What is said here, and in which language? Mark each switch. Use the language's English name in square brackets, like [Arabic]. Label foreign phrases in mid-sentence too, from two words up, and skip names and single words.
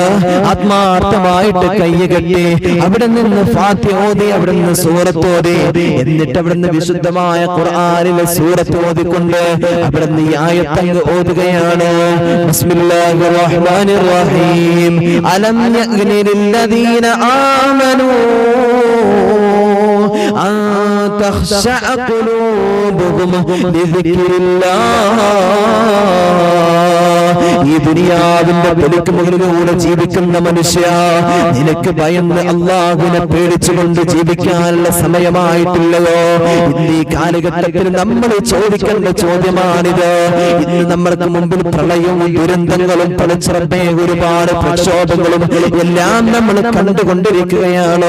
[Malayalam] ആത്മാർത്ഥമായിട്ട് കൈകെട്ടി അവിടെ നിന്ന് ഫാത്തിഹ ഓതി, അവിടെ നിന്ന് സൂറത്ത് ഓതി, എന്നിട്ട് അവിടുന്ന് വിശുദ്ധമായ ഖുർആനിലെ സൂറത്ത് ഓതിക്കൊണ്ട് അവിടുന്ന് ഈ ആയത്ത് ഓതുകയാണ്. [Arabic] بسم الله الرحمن الرحيم. ألم يأن للذين آمنوا تخشع قلوبهم لذكر الله. [Malayalam] ഈ ദുനിയാവിന്റെ പെരുക്ക് മുകളിലൂടെ ജീവിക്കുന്ന മനുഷ്യ, നിനക്ക് ഭയന്ന് അല്ലാഹുവിനെ പേടിച്ചുകൊണ്ട് ജീവിക്കാനുള്ള സമയമായിട്ടില്ലയോ? ഇന്ന് ഈ കാലഘട്ടത്തിൽ നമ്മൾ ചോദിക്കേണ്ട ചോദ്യമാണിത്. ഇന്ന് നമ്മൾക്ക് മുമ്പിൽ പ്രളയവും ദുരന്തങ്ങളും പടച്ചറബേ ഒരുപാട് പ്രക്ഷോഭങ്ങളും എല്ലാം നമ്മൾ കണ്ടുകൊണ്ടിരിക്കുകയാണ്.